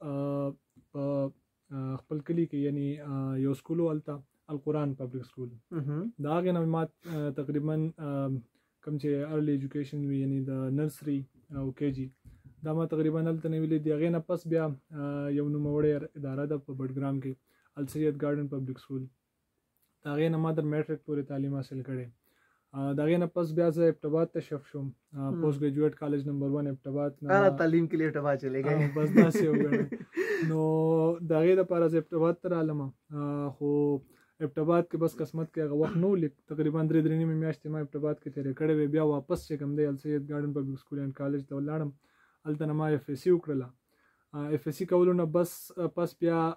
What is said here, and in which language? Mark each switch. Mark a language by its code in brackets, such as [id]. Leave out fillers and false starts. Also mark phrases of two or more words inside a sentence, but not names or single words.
[ps] په خپل کلي کې یعنی یو سکول و هلته القرآن پبلک سکول دا هغې نه ما تقریبا کوم چې [en] early education [ps] وي یعنی د نرسري او کې جي دا ما تقریبا هلته نه ویلي دي هغې نه پس بیا یو نوموړې اداره ده په بډګرام کې السید ګارډن پبلک سکول د هغې نه ما تر میټرک پورې تعلیم حاصل کړی د هغې نه پس بیا زه ابټاباد ته شف شوم پوسټ ګریجویټ کالج نمبر 1 ابټاباد [ur] تعلیم کې لیے ابټاباد چلے گئے [ps] بس داسې وګڼئ نو د هغې دپاره زه ابټاباد ته رالم خو ابټاباد کې بس قسمت کې هغه وخت نو لیک تقریبا 3 نیمې میاشتې ما ابټاباد کې تېرې کړې وې بیا واپس چې کوم دی السید ګارډن پبلک سکول اینډ کالج ته ولاړم هلته نه ما اف ایس سی وکړله اف ایس سی کولو نه پس بیا